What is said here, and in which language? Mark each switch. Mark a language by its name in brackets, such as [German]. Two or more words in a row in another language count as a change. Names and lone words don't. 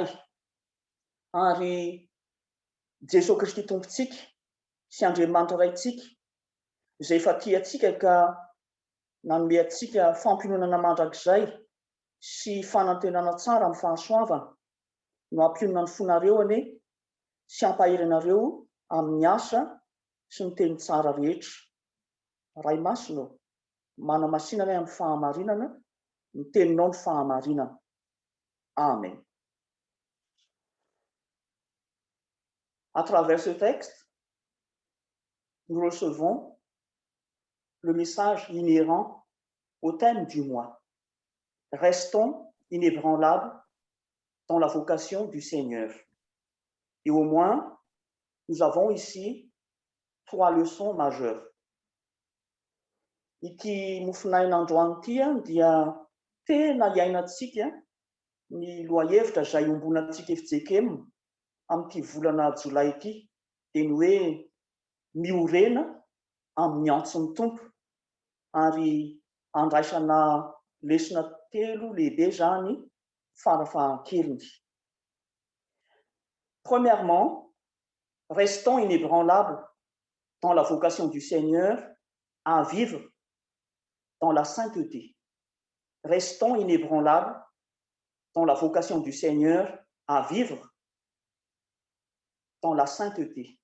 [Malagasy] Ary Jesosy Kristy Tompontsika sy Andriamanitra raintsika izay efa tia antsika ka nanome antsika fampionana mandrakizay sy fanantenana tsara amin'ny fahasoavana no hampionana ny fonareo anie sy hampahery anareo amin'ny asa sy ny teny tsara rehetra. Ray masina, manamasinana amin'ny fahamarinana, ny teninao ny fahamarinana. Amen. [French] À travers ce texte, nous recevons le message inhérent au thème du mois. Restons inébranlables dans la vocation du Seigneur. Et au moins, nous avons ici 3 leçons majeures. [Malagasy] Ity mofinaina androany ity dia tena iainantsika ny lohahevitra izay ombonantsika efijekemina amin'ity volana jolay ity, dia ny hoe miorena amin'ny antson'ny Tompo, ary andraisana lesona telo lehibe zany farafahakeliny. [French] Premièrement, restons inébranlables dans la vocation du Seigneur à vivre dans la sainteté. Restons inébranlables dans la vocation du Seigneur à vivre dans la sainteté.